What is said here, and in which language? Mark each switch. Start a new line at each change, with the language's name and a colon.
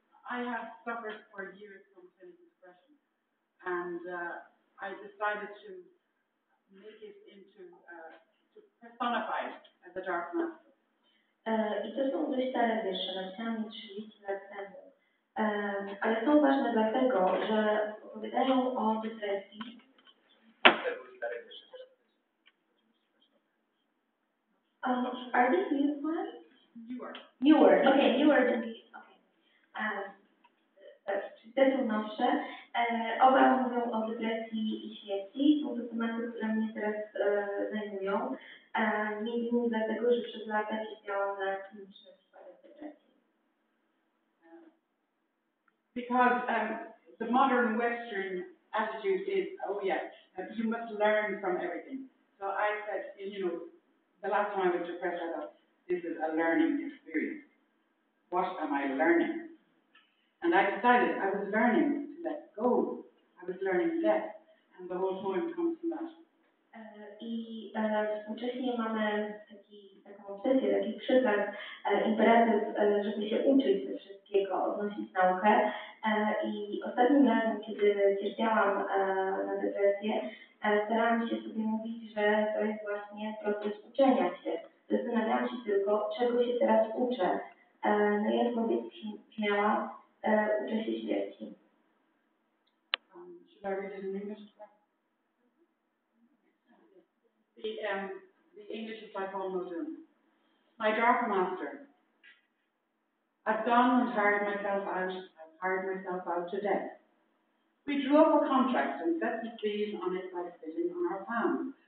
English: I have suffered for years from clinical depression, and I decided to make it into to personify it as a dark master.
Polish: I to są dość stare wiersze, napisane 30 lat temu, ale są ważne dlatego, że opowiadają o depresji.
English: Are these new ones? Newer. Okay, newer than these. Okay.
Polish: Te są nowsze. Oba mówią o depresji i śmierci. Są to tematy, które mnie teraz zajmują. Między innymi dlatego, że przez lata siedziałam na klinicznym przypadek depresji.
English: Because the modern Western attitude is, oh yeah, you must learn from everything. So I said, the last time I was depressed, I thought, this is a learning experience. What am I learning? And I decided I was learning to let go. I was learning death. And the whole poem comes from that.
Polish: I współcześnie mamy taką obsesję, taki przykaz, imperatyw, żeby się uczyć ze wszystkiego, odnosić naukę. I ostatnim razem, kiedy cierpiałam na depresję, starałam się sobie mówić, że to jest właśnie proces uczenia się. Zastanawiałam się tylko, czego się teraz uczę. No i odpowiedź brzmiała, uczę się śmierci.
English: Should I read it in English? The English is by Mazur. My dark master. I've gone and tired myself out. I've hired myself out to death. We drew up a contract and set the seal on it by spitting on our palms.